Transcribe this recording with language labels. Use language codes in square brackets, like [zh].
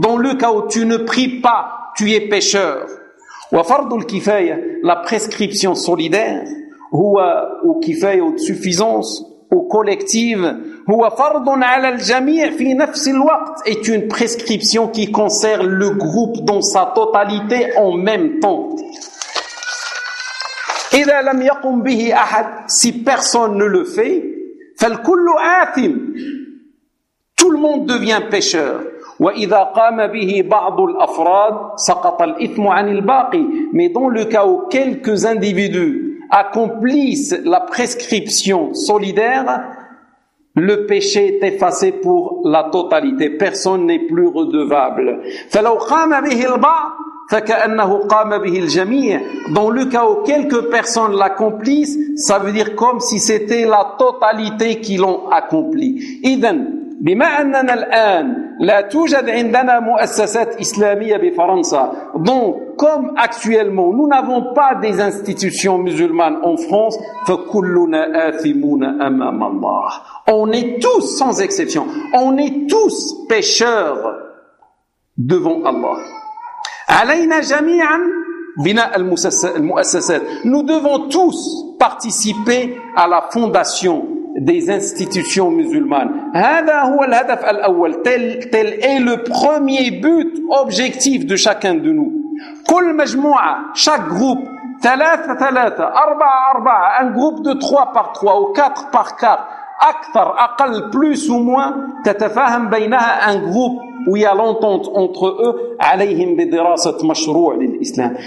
[fr] Dans le cas où tu ne pries pas, tu es pécheur. [ar] وفرض الكفاية, [fr] la prescription solidaire, [ar] هو أو كفاية أو [fr] suffisance أو collective, [ar] هو فرض على الجميع في نفس الوقت, [fr] est une prescription qui concerne le groupe dans sa totalité en même temps. [ar] إذا لم يقم به أحد, [fr] si personne ne le fait, [ar] فالكل آثم. [fr] Tout le monde devient pécheur. [ar] وَإِذَا قَامَ بِهِ بَعْضُ الْأَفْرَادِ سَقَطَ الْإِثْمُ عَنِ الْبَاقِ. [fr] Mais dans le cas où quelques individus accomplissent la prescription solidaire, Le péché est effacé pour la totalité. Personne n'est plus redevable. Dans le cas où quelques personnes l'accomplissent, ça veut dire comme si c'était la totalité qui l'ont accompli. Idem. [ar] بما أننا الآن لا توجد عندنا مؤسسات إسلامية بفرنسا. [fr] Donc, comme actuellement, nous n'avons pas des institutions musulmanes en France. [ar] فكلنا آثمون أمام الله. [fr] On est tous, sans exception, on est tous pécheurs devant Allah. [ar] علينا جميعا بناء المؤسسات. [fr] Nous devons tous participer à la fondation des institutions musulmanes. [ar] هذا هو الهدف الأول. [fr] Tel est le premier but objectif de chacun de nous. [ar] كل مجموعة, [fr] chaque groupe, [ar] ثلاثة ثلاثة, أربعة أربعة, [fr] un groupe de 3 par 3 ou 4 par 4, [ar] أكثر أقل, [fr] plus ou moins, [ar] تتفاهم بينها, [fr] un groupe où il y a l'entente entre eux, [ar] عليهم بدراسة مشروع للإسلام.